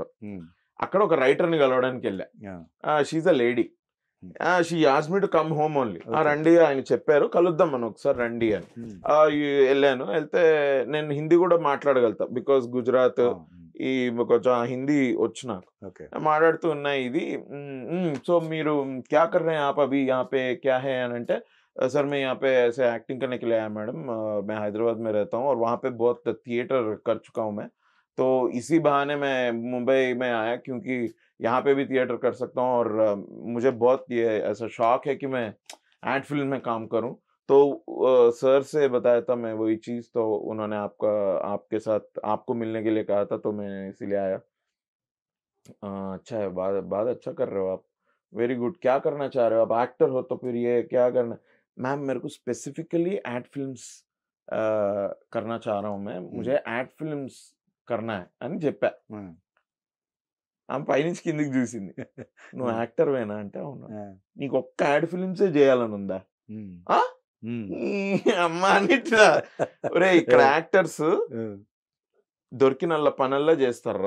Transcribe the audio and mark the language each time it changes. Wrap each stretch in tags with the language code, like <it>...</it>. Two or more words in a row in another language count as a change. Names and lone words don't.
<te>అక్కడ ఒక రైటర్ ని కలవడానికి వెళ్ళా,</te> <en>she a lady, she asked me to come home only.</en> <te>రండి ఆయన చెప్పారు, కలుద్దాం మనం ఒకసారి రండి అని. వెళ్ళాను. వెళ్తే నేను హిందీ కూడా మాట్లాడగలుగుతా, బికాస్ గుజరాత్ ఈ కొంచెం హిందీ వచ్చు నాకు, మాట్లాడుతూ ఉన్నాయి ఇది.</te> <hi>సో మీరు क्या कर रहे आप अभी यहाँ पे क्या है</hi> <te>అని అంటే,</te> <hi>सर मैं यहाँ पे ऐसे एक्टिंग करने के लिए आया मैडम, मैं हैदराबाद में रहता हूँ और वहाँ पे बहुत थिएटर कर चुका हूँ मैं, तो इसी बहाने मैं मुंबई में आया क्योंकि यहाँ पे भी थिएटर कर सकता हूँ और मुझे बहुत ये ऐसा शौक है कि मैं</hi> <en>ad film</en> <hi>में काम करूँ. तो सर से बताया था मैं वही चीज़, तो उन्होंने आपके साथ आपको मिलने के लिए कहा था, तो मैं इसीलिए आया. अच्छा है, बात अच्छा कर रहे हो आप,</hi> <en>very good.</en> <hi>क्या करना चाह रहे हो आप, एक्टर हो तो फिर ये क्या करना. मैम मेरे को</hi> <en>specifically ad films</en> <hi>करना चाह रहा हूँ मैं, मुझे</hi> <en>ad films</en> <hi>करना है</hi> <te>అని చెప్పా. ఆమె పైనుంచి కిందికి చూసింది, నువ్వు యాక్టర్ వేనా అంటే అవును. నీకు ఒక్క యాడ్ ఫిల్మ్సే చేయాలని ఉందా అమ్మా అన్నిట్లా. ఒరే ఇక్కడ యాక్టర్స్ దొరికిన పనుల్లో చేస్తారు.</te>